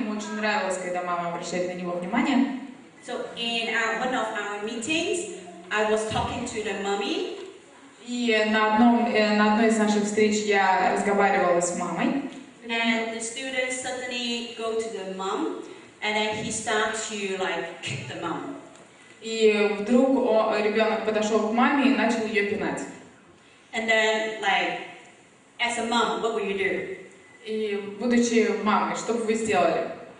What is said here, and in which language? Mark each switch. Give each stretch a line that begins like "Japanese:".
Russian: Ему очень нравилось, когда мама обращает на него внимание.
English: So in one of our meetings, I was talking to the mommy.
Russian: И на одной из наших встреч я разговаривала с мамой.
English: And the student suddenly go to the mom, and then he starts to like kick the mom.
Russian: И вдруг ребенок подошел к маме и начал ее пинать.
English: And then, like, as a mom, what will you do?
Russian: И будучи мамой, что бы вы сделали?